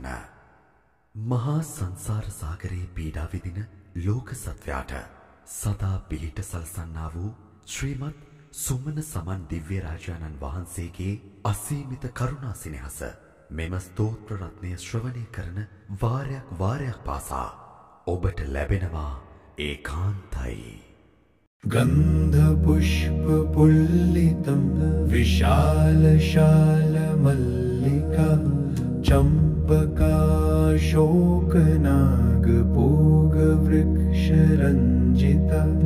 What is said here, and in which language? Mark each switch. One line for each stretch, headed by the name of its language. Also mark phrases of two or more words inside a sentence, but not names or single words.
Sinhala: මහා සංසාර සාගරයේ පීඩා විඳින ලෝක සත්වයාට සදා පිහිට සලසන්නා වූ ශ්‍රීමත් සුමන සමන් දිව්‍ය රාජානන් වහන්සේගේ අසීමිත කරුණා සිනහස මෙම ස්තෝත්‍ර රත්නය ශ්‍රවණය කරන වාරයක් පාසා ඔබට ලැබෙනවා ඒකාන්තයි.
Sanskrit: गंध पुष्प पुल्लितं विशाल मल्लिका चंपका शोकनाग पूग वृक्ष रंजिता